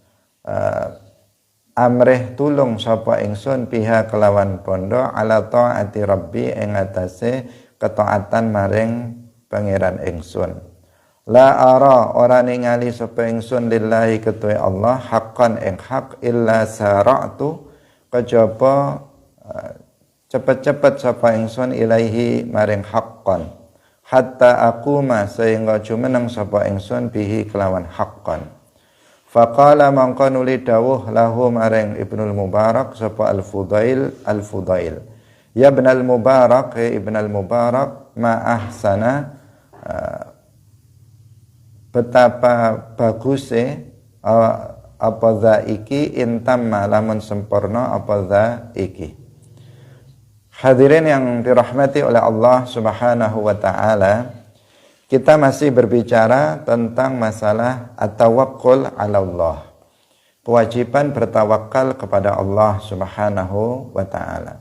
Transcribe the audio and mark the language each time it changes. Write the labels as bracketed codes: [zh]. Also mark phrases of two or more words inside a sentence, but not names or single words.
[jv] amrih tulung sapa ingsun pihak kelawan bondo [ar] على طاعة ربي [jv] ing atase ketaatan maring pangeran ingsun la ara ora ningali sapa ingsun lillahi ketuwe Allah haqqan ing hak [ar] إلا سارعت [jv] kejaba cepet-cepet sapa ingsun ilaihi maring haqqan [ar] حتى أقوم [jv] sehingga jumeneng sapa ingsun bihi kelawan haqqan. Faqala mangka nuli dawuh lahu maring Ibnul Mubarak sapa Al-Fudail ya Ibnul Mubarak Ibnul Mubarak [ar] ما أحسن [jv] betapa baguse apa za iki intamma lamun sempurna apa za iki. [id] Hadirin yang dirahmati oleh Allah [ar] سبحانه وتعالى, [id] kita masih berbicara tentang masalah [ar] التوكل على الله. [id] Kewajiban bertawakal kepada Allah [ar] سبحانه وتعالى.